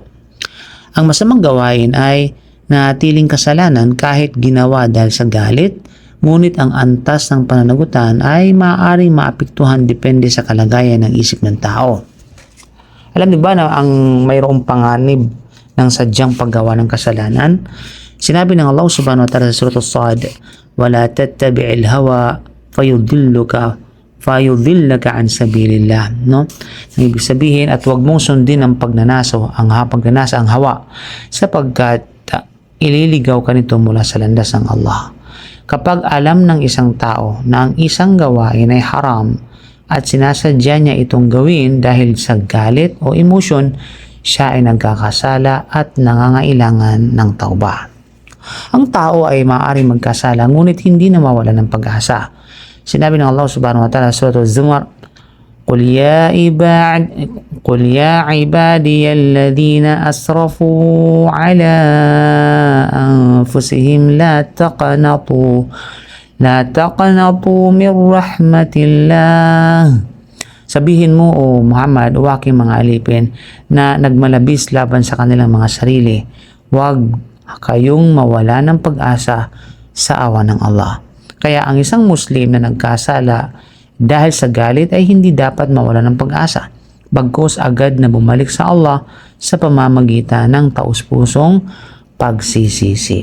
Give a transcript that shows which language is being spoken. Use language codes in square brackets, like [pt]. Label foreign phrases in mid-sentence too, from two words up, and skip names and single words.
[tl] Ang masamang gawain ay natiling kasalanan kahit ginawa dahil sa galit, ngunit ang antas ng pananagutan ay maaaring maapektuhan depende sa kalagayan ng isip ng tao. Alam niyo ba na ang mayroong panganib ng sadyang paggawa ng kasalanan? Sinabi ng Allah [ar] سبحانه وتعالى [tl] sa Surah As-Sad, [ar] وَلَا تَتَّبِعِ الْهَوَى فَيُضِلَّكَ عَنْ سَبِيلِ اللَّهِ. [tl] No? Ibig sabihin, at huwag mong sundin ang pagnanasa, ang hawa, sapagkat ililigaw ka nito mula sa landas ng Allah. Kapag alam ng isang tao na ang isang gawain ay haram at sinasadya niya itong gawin dahil sa galit o emosyon, siya ay nagkakasala at nangangailangan ng tauba. Ang tao ay maaaring magkasala ngunit hindi na mawala ng pag-asa. Sinabi ng Allah [ar] سبحانه وتعالى [tl] sa Surah Az-Zumar, [ar] قل يا عبادي الذين أسرفوا على أنفسهم لا تقنطوا من رحمة الله. [tl] Sabihin mo, o Muhammad, o aking mga alipin na nagmalabis laban sa kanilang mga sarili, huwag kayong mawala ng pag-asa sa awa ng Allah. Kaya ang isang Muslim na nagkasala dahil sa galit ay hindi dapat mawala ng pag-asa, bagkus agad na bumalik sa Allah sa pamamagitan ng taus-pusong pagsisisi.